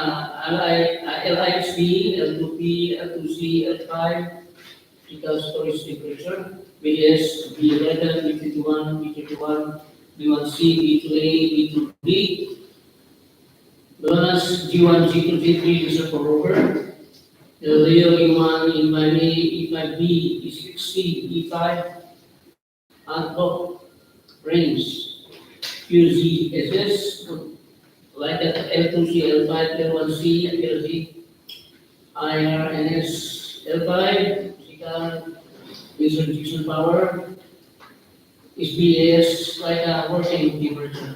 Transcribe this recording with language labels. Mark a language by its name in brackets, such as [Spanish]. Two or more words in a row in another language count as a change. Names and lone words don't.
[English] LIC, L2P, L2C, L5, physical storage temperature, BS, B11, B51, B31, B1C, B2A, B2B, bonus G1, G2, G3, reserved for rover, LEO, E1, E5A, E5B, E6C, E5, and top range, QZSS, like L2C, L5, L1C, L3, IRNS, L5, physical, laser detection power, SBS, like a working temperature.